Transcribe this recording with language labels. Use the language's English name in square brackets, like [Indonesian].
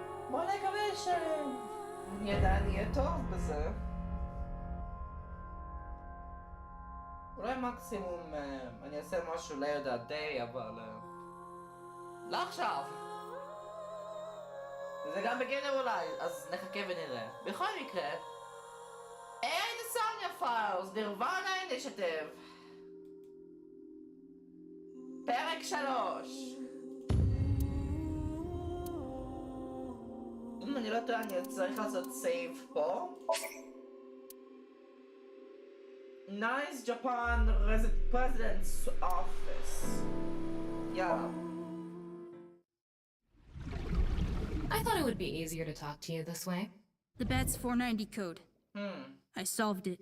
[Hebrew] בוא נקווה שאני עדיין אהיה טוב בזה. אולי מקסימום אני אעשה משהו ליד די, אבל לא עכשיו. זה גם בגדר אולי, אז נחכה ונראה. בכל מקרה, the Somnium Files-NirvanA Initiative. פרק 3. אם אני לא טועה, אני צריך לעשות סייב פה. [English] Nice Japan President's Office. Yeah. I thought it would be easier to talk to you this way. The Bet's 490 code. I solved it.